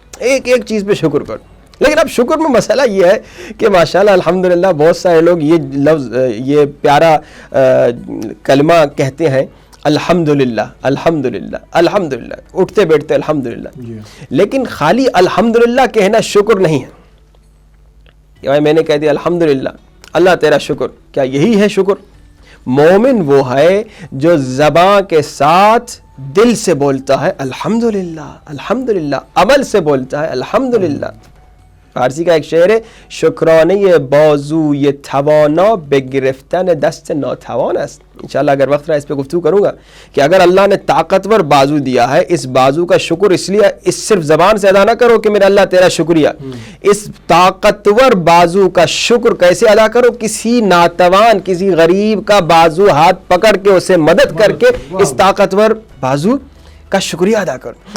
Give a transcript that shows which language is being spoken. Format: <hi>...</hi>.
<ur>ایک ایک چیز پہ شکر کرو. لیکن اب شکر میں مسئلہ یہ ہے کہ ماشاءاللہ الحمدللہ بہت سارے لوگ یہ لفظ یہ پیارا کلمہ کہتے ہیں الحمدللہ الحمدللہ الحمدللہ، اٹھتے بیٹھتے الحمدللہ، لیکن خالی الحمدللہ کہنا شکر نہیں ہے کہ بھائی میں نے کہہ دیا الحمدللہ اللہ تیرا شکر. کیا یہی ہے شکر؟ مومن وہ ہے جو زبان کے ساتھ دل سے بولتا ہے الحمدللہ الحمدللہ، عمل سے بولتا ہے الحمدللہ. فارسی کا ایک شعر ہے</ur> <fa>شکرانه بازوی توانا به گرفتن دست ناتوان است.</fa> <ur>انشاءاللہ اگر وقت رہا اس پہ گفتگو کروں گا کہ اگر اللہ نے طاقتور بازو دیا ہے، اس بازو کا شکر اس لیے اس صرف زبان سے ادا نہ کرو کہ میرا اللہ تیرا شکریہ، اس طاقتور بازو کا شکر کیسے ادا کرو؟ کسی ناتوان کسی غریب کا بازو ہاتھ پکڑ کے اسے مدد کر کے اس طاقتور بازو کا شکریہ ادا کرو.</ur>